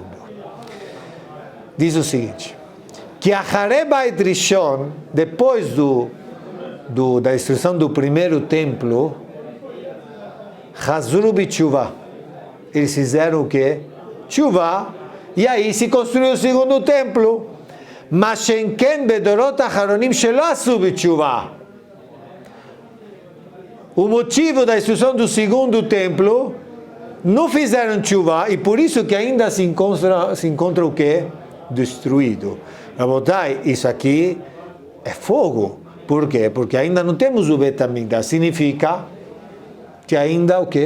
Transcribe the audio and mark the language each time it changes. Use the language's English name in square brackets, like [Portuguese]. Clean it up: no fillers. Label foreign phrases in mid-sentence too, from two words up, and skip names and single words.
[Portuguese] Diz o seguinte, que a Beit Rishon, depois da destruição do primeiro templo, [Hebrew] חזרו בתשובה, [Portuguese] eles fizeram o quê? Tshuva, e aí se construiu o segundo templo. [Hebrew] מה שאין כן בדורות אחרונים שלא עשו בתשובה. [Portuguese] O motivo da destruição do segundo templo, não fizeram tshuva, e por isso que ainda se encontra o quê? Destruído. Rabotai, isso aqui é fogo. Por quê? Porque ainda não temos o Bet HaMikdash. Significa que ainda o quê?